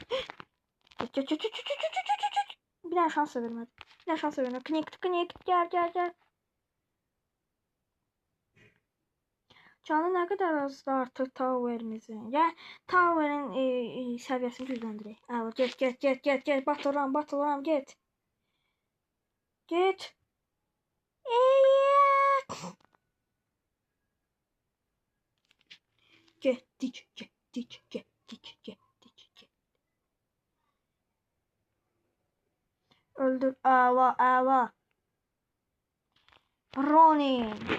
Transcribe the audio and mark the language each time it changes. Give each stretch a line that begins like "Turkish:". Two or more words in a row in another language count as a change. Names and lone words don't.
Turkish: Bir daha şans vermedi. Knick gel.
Azerbaijani: Canı nə qədər azdı artıq Tower'imizin. Yəni Tower'in səviyyəsini gücləndirək. Əla, get. Batıram, get. Get. Getdik. Öldür. Əla. Ronin.